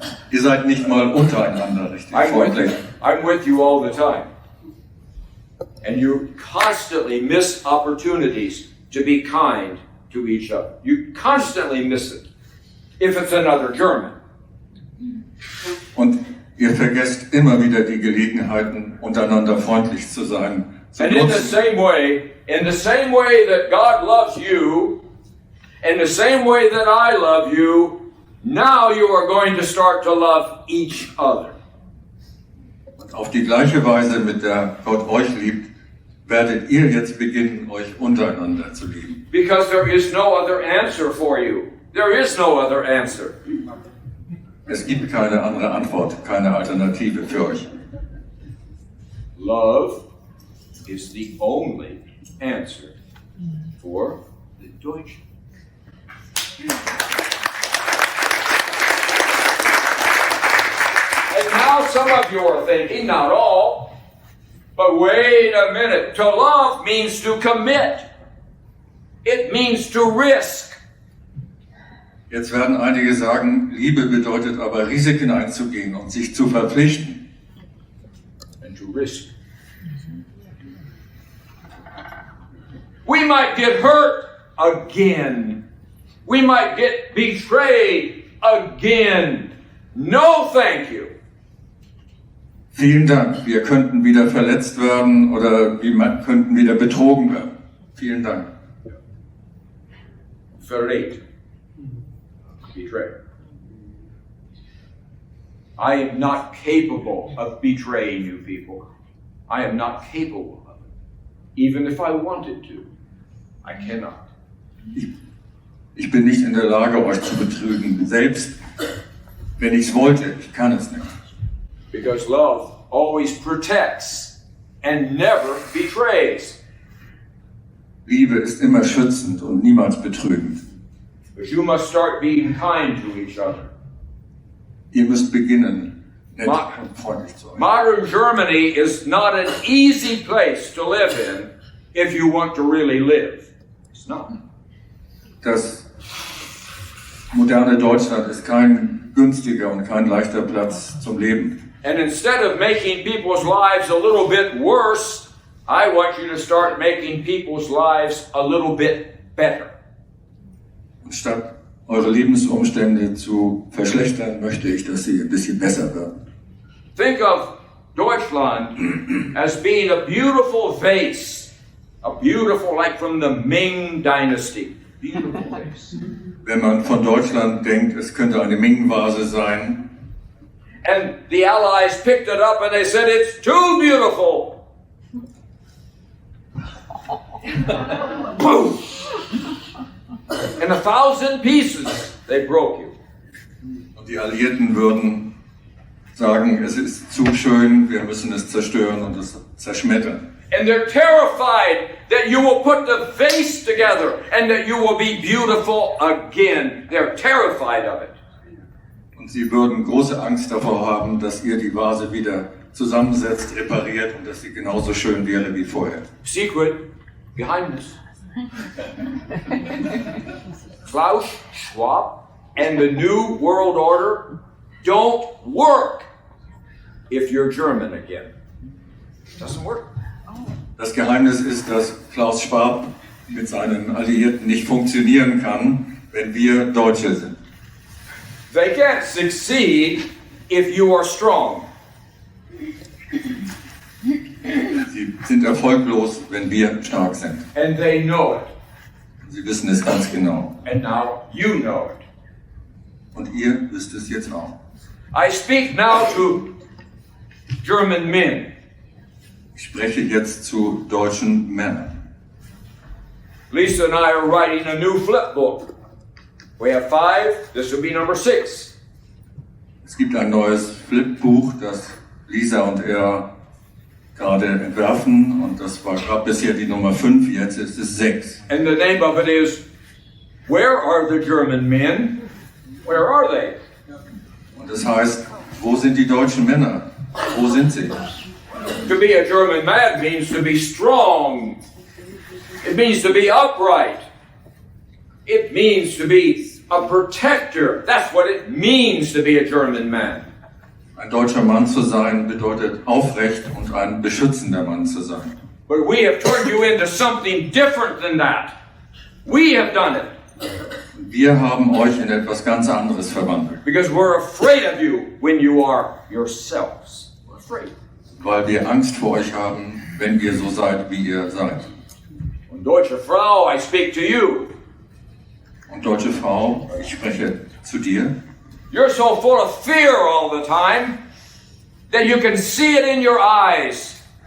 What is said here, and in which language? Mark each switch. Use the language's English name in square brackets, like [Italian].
[German] Ihr seid nicht mal untereinander richtig freundlich. [English] I'm with you all the time. And you constantly miss opportunities to be kind to each other. You constantly miss it if it's another German. [German] Und ihr vergesst immer wieder die Gelegenheiten, untereinander freundlich zu sein. Zu [English] And in the [German] nutzen. [English] same way that God loves you, in the same way that I love you, now you are going to start to love each other. [German] Und auf die gleiche Weise, mit der Gott euch liebt, werdet ihr jetzt beginnen, euch untereinander zu lieben. [English] Because there is no other answer for you. There is no other answer. [German] Es gibt keine andere Antwort, keine Alternative für euch. [English] Love is the only answer for the Deutschen. And now some of you are thinking, not all, but wait a minute. To love means to commit. It means to risk. [German] Jetzt werden einige sagen, Liebe bedeutet aber Risiken einzugehen und sich zu verpflichten. [English] And to risk. We might get hurt again. We might get betrayed again. No, thank you. [German] Vielen Dank. Wir könnten wieder verletzt werden oder wir könnten wieder betrogen werden. Vielen Dank. Ver-rückte. Betrayed. [English] I am not capable of betraying you people. I am not capable of it. Even if I wanted to, I cannot. [German] Ich bin nicht in der Lage, euch zu betrügen. Selbst wenn ich es wollte, ich kann es nicht. [English] Because love always protects and never betrays. [German] Liebe ist immer schützend und niemals betrügend. [English] But you must start being kind to each other. [German] Ihr müsst beginnen, nett und freundlich zu sein. [English] Modern Germany is not an easy place to live in if you want to really live. It's not. [German] Das moderne Deutschland ist kein günstiger und kein leichter Platz zum Leben. [English] And instead of making people's lives a little bit worse, I want you to start making people's lives a little bit better. [German] Und statt eure Lebensumstände zu verschlechtern, möchte ich, dass sie ein bisschen besser werden. [English] Think of Deutschland as being a beautiful vase, like from the Ming Dynasty. Beautiful vase. [German] Wenn man von Deutschland denkt, es könnte eine Ming-Vase sein, [English] And the Allies picked it up and they said, it's too beautiful. Boom! In 1,000 pieces, they broke you. [German] und die Alliierten würden sagen, es ist zu schön, wir müssen es zerstören und es zerschmettern. [English] And they're terrified that you will put the vase together and that you will be beautiful again. They're terrified of it. [German] Und sie würden große Angst davor haben, dass ihr die Vase wieder zusammensetzt, repariert und dass sie genauso schön wäre wie vorher. [English] Secret, Geheimnis. Klaus Schwab and the New World Order don't work if you're German again. Doesn't work. [German] Das Geheimnis ist, dass Klaus Schwab mit seinen Alliierten nicht funktionieren kann, wenn wir Deutsche sind. [English] They can't succeed if you are strong. [German] Sie sind erfolglos, wenn wir stark sind. [English] And they know it. [German] Sie wissen es ganz genau. [English] And now you know it. [German] Und ihr wisst es jetzt auch. [English] I speak now to German men. [German] Ich spreche jetzt zu deutschen Männern. [English] Lisa and I are writing a new flip book. We have 5, this will be number 6. [German] Es gibt ein neues Flipbuch, das Lisa und er gerade entwerfen. Und das war gerade bisher die Nummer 5, jetzt ist es 6. [English] And the name of it is, Where are the German men? Where are they? [German] Und das heißt, wo sind die deutschen Männer? Wo sind sie? [English] To be a German man means to be strong. It means to be upright. It means to be a protector. That's what it means to be a German man. [German] Ein deutscher Mann zu sein bedeutet aufrecht und ein beschützender Mann zu sein. [English] But we have turned you into something different than that. We have done it [German] Wir haben euch in etwas ganz anderes verwandelt, [English] because we're afraid of you when you are yourselves. We're afraid. [German] weil wir Angst vor euch haben, wenn ihr so seid, wie ihr seid. Und deutsche Frau, [English] I speak to you. [German] Und deutsche Frau, ich spreche zu dir. [English] You're so full of fear all the time that you can see it in your eyes.